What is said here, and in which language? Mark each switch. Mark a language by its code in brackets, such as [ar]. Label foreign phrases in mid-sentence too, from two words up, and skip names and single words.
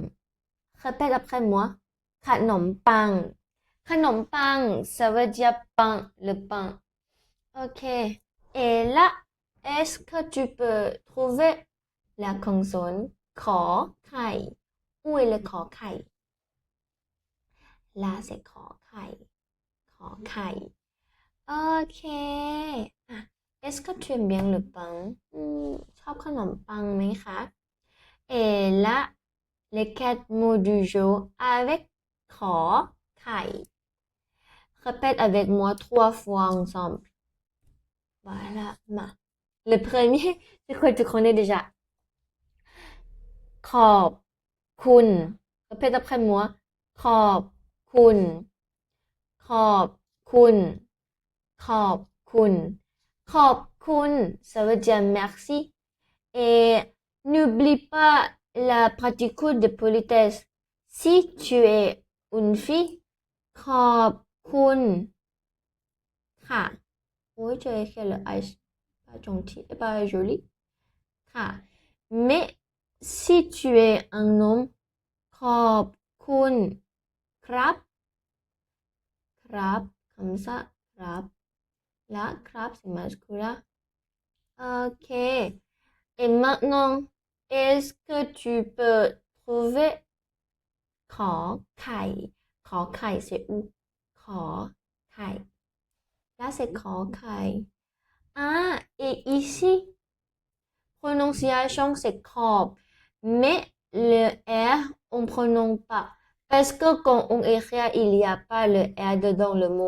[fr] Répète après moi. [th] ขนมปัง. ขนมปัง, [fr] ça veut dire pain, le pain. Ok. Et là, est-ce que tu peux trouver la consonne ขอไข่ Où est le ขอไข่ Là, c'est ขอไข่ ขอไข่ Ok. Ah, est-ce que tu aimes bien le pain [th] ชอบขนมปังไหมคะ [fr] Et là, les 4 mots du jour avec ขอไข่ Répète avec moi 3 fois ensemble. Voilà. Le premier, c'est quoi tu connais déjà? ขอบคุณ Répète après moi. [th] ขอบคุณ ขอบคุณ ขอบคุณ ขอบคุณ [fr] ça veut dire merci. Et n'oublie pas la particule de politesse. Si tu es une fille, [th] ขอบคุณ ค่ะ [fr] Oui, tu as écrit le H. Pas gentil, pas joli. ค่ะ Mais si tu es un homme, [th] ขอบคุณ ครับ ครับ [fr] comme ça, ครับ Là, ครับ c'est masculin. Ok. Et maintenant, est-ce que tu peux trouver ขอไข่ ขอไข่ c'est où? ขอไข่ Là, c'est ขอไข่ Ah, et ici, prononciation, c'est ขอบ mais le R, on ne prononce pas. Parce que quand on écrit, il n'y a pas le R dedans le mot.